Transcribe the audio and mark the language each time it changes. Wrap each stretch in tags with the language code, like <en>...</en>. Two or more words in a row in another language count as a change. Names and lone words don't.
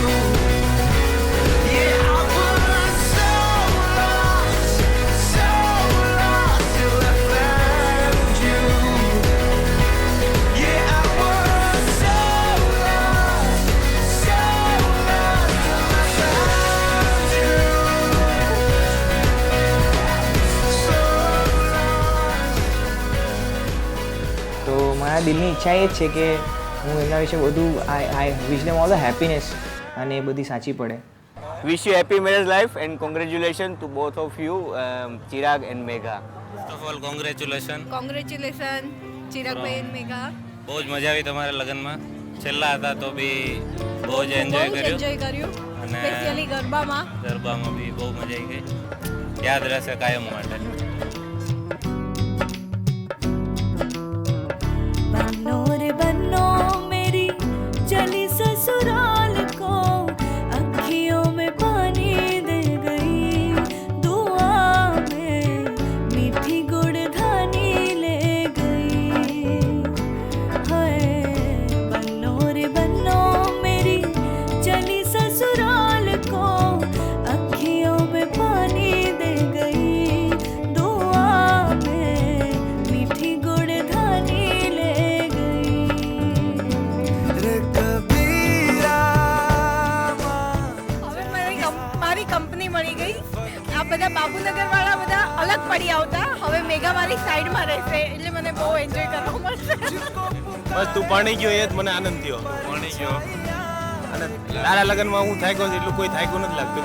<en>Yeah, I was so lost till I found you. Yeah, I was so lost till I found you. So</en> <gu>તો મારા દિલની ઈચ્છા એ જ છે કે હું એમના વિશે વધુ</gu> <en>I wish them all the happiness</en> <gu>અને એ બધી સાચી પડે.</gu> <en>Wish you happy marriage life and congratulation to both of you, Chirag and Megha. First of all congratulation. Congratulation Chiragbhai and Megha.</en> <gu>બહુ જ મજા આવી તમારા લગ્નમાં. છેલ્લા હતા તો બી બહુ જ એન્જોય કર્યું. કર્યું અને સ્પેશિયલી ગરબામાં. ગરબામાં બી બહુ મજા આવી ગઈ. યાદ રહેશે કાયમ માટે.</gu> <hi>बन्नो रे बन्नो मेरी चली ससुराल को अखियों में पानी दे गई दुआ में मीठी गुड़धानी ले गई हाय बन्नो रे बन्नो मेरी चली ससुराल को अखियों में पानी दे गई दुआ में मीठी गुड़धानी ले रे कबीरा</hi> <gu>હવે મારી કંપની મળી ગઈ. આ બધા બાબુનગર વાળા બધા અલગ પડી આવતા. હવે મેઘા મારી સાઈડમાં રહેશે એટલે મને બહુ એન્જોય કરવા મળશે. બસ તું પરણી ગયો એ જ મને આનંદ થયો. પરણી ગયો અને તારા લગ્નમાં હું થાક્યો છું એટલું કોઈ થાક્યું નથી લાગતું.</gu>